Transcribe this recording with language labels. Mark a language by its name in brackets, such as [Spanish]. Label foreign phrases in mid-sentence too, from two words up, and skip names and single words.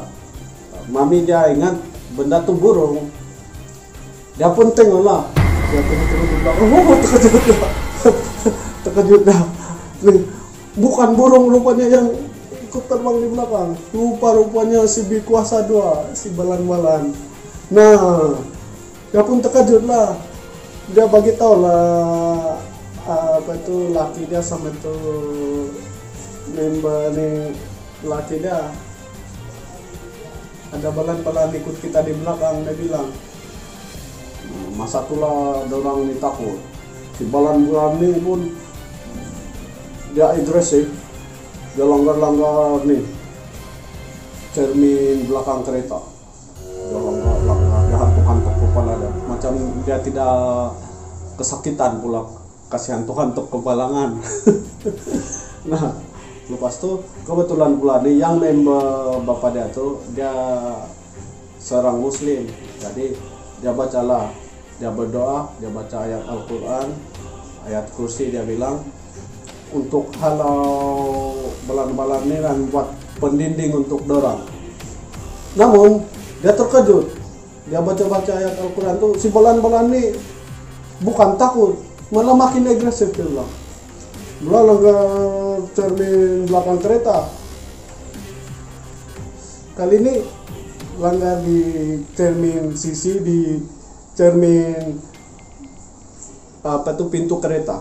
[Malay] Mami dia ingat benda tuh burung. Dia pun tengok lah, dia tengok di belakang. Terkejut dah. Bukan burung rupanya yang ikut terbang di belakang. Rupanya si Bikuasa 2, si balan-balan. Nah, dia pun terkejut lah. Dia bagi tahu lah apa itu laki dia sama itu member nih laki dia. Ada balan-balan ikut kita di belakang, dia bilang. Masa itulah orang ini takut. Si balan-balan ini pun dia agresif. Dia langgar nih cermin belakang kereta. Dia langgar, dia hantuk-hantuk kepala dia. Macam dia tidak kesakitan pula, kasih hantuk-hantuk kepalangan. Nah, lepas itu kebetulan pula nih yang member bapak dia tuh dia seorang muslim. Jadi dia bacalah, dia berdoa, dia baca ayat Al-Quran, ayat kursi, dia bilang untuk halau balan-balan ini dan buat pendinding untuk dorang. Namun dia terkejut, dia baca-baca ayat Al-Quran tuh si balan-balan ini bukan takut, malah makin agresif dia bilang. Langgar cermin belakang kereta. Kali ini langgar di cermin sisi, di cermin apa tuh pintu kereta.